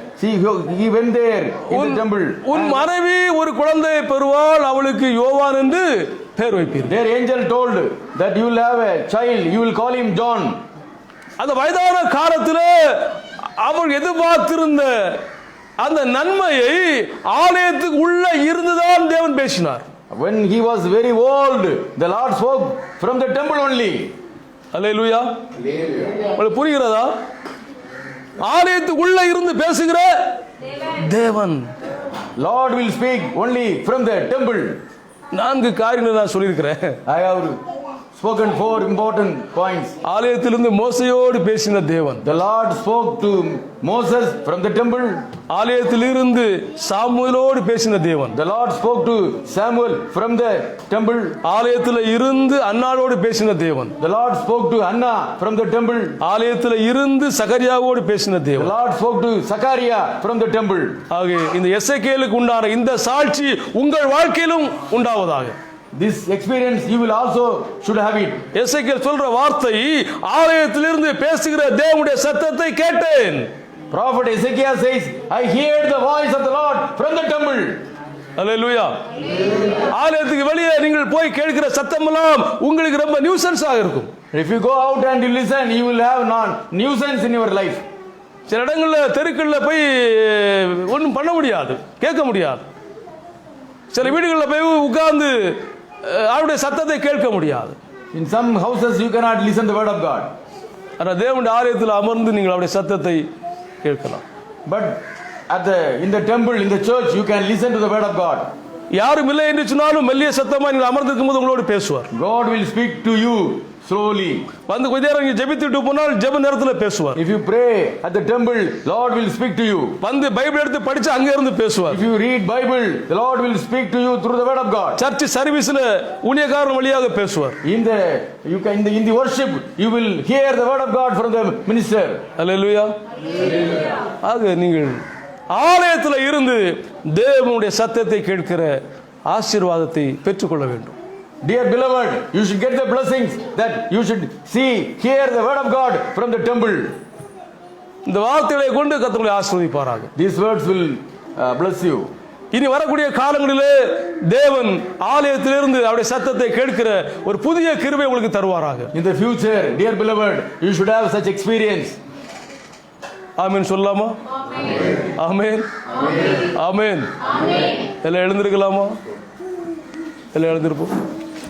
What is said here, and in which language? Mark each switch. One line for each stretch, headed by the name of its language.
English: See, he went there in the temple.
Tamil: உன் மனைவி ஒரு குழந்தை பெறுவாள், அவளுக்கு யோவான் என்று பெயர் வைப்பீர்.
English: Their angel told that you will have a child, you will call him John.
Tamil: அந்த வயதான காலத்திலே அவள் எதிர்பார்த்திருந்த அந்த நன்மையை ஆலயத்துக்கு உள்ள இருந்துதான் தேவன் பேசினார்.
English: When he was very old, the Lord spoke from the temple only.
Tamil: அல்லேலூயா. உங்களுக்கு புரிகிறதா? ஆலயத்துக்கு உள்ள இருந்து பேசுகிற தேவன்.
English: Lord will speak only from the temple.
Tamil: 4 காரியங்களை நான் சொல்லியிருக்கிறேன்.
English: I have spoken 4 important points.
Tamil: ஆலயத்திலிருந்து மோசையோடு பேசின தேவன்.
English: The Lord spoke to Moses from the temple.
Tamil: ஆலயத்திலிருந்து சாமுவேலோடு பேசின தேவன்.
English: The Lord spoke to Samuel from the temple.
Tamil: ஆலயத்தில் இருந்து அன்னாளோடு பேசின தேவன்.
English: The Lord spoke to Anna from the temple.
Tamil: ஆலயத்தில் இருந்து சகரியாவோடு பேசின
English: The
Tamil: தேவன்.
English: Lord spoke to Zachariah from the temple.
Tamil: ஆக இந்த எசேக்கியேலுக்கு உண்டான இந்த சாட்சி உங்கள் வாழ்க்கையிலும் உண்டாவதாக.
English: This experience you will also should have it.
Tamil: எசேக்கியேல் சொல்ற வார்த்தை, ஆலயத்திலிருந்து பேசுகிற தேவனுடைய சத்தத்தை கேட்டேன்.
English: Prophet Ezekiel says, I heard the voice of the Lord from the temple.
Tamil: அல்லேலூயா. ஆலயத்துக்கு வெளியே நீங்கள் போய் கேட்கிற சத்தமெல்லாம் உங்களுக்கு ரொம்ப நியூசன்ஸாக இருக்கும்.
English: If you go out and you listen, you will have nuisance in your life.
Tamil: சில இடங்களில் தெருக்களில் போய் ஒன்றும் பண்ண முடியாது, கேட்க முடியாது. சில வீடுகளில் போய் உட்கார்ந்து அவருடைய சத்தத்தை கேட்க முடியாது.
English: In some houses you cannot listen the word of God.
Tamil: ஆனால் தேவனுடைய ஆலயத்தில் அமர்ந்து நீங்கள் அவருடைய சத்தத்தை கேட்கலாம்.
English: But in the temple, in the church, you can listen to the word of God.
Tamil: யாரும் இல்லை என்று சொன்னாலும் மெல்லிய சத்தமாக நீங்கள் அமர்ந்திருக்கும் போது உங்களோடு பேசுவார்.
English: God will speak to you slowly.
Tamil: வந்து கொஞ்ச நேரம் நீங்க ஜெபித்துட்டு போனால் ஜெப நேரத்தில் பேசுவார்.
English: If you pray at the temple, Lord will speak to you.
Tamil: வந்து பைபிள் எடுத்து படிச்சு அங்க இருந்து பேசுவார்.
English: If you read Bible, the Lord will speak to you through the word of God.
Tamil: Search சர்வீஸ்ல ஊழியக்காரன் வழியாக பேசுவார்.
English: In the worship, you will hear the word of God from the minister.
Tamil: அல்லேலூயா. ஆக நீங்கள் ஆலயத்தில் இருந்து தேவனுடைய சத்தத்தை கேட்கிற ஆசீர்வாதத்தை பெற்றுக்கொள்ள வேண்டும்.
English: Dear beloved, you should get the blessings that you should hear the word of God from the temple.
Tamil: இந்த வார்த்தைகளை கொண்டு கர்த்தர் ஆசீர்வதிப்பாராக.
English: These words will bless you.
Tamil: இனி வரக்கூடிய காலங்களிலே தேவன் ஆலயத்திலிருந்து அவருடைய சத்தத்தை கேட்கிற ஒரு புதிய கிருபை உங்களுக்கு தருவாராக.
English: In the future, dear beloved, you should have such experience.
Tamil: ஆமென் சொல்லலாமா? ஆமென். ஆமென். எல்லாம் எழுந்திருக்கலாமா? எல்லாம் எழுந்திருப்போம்.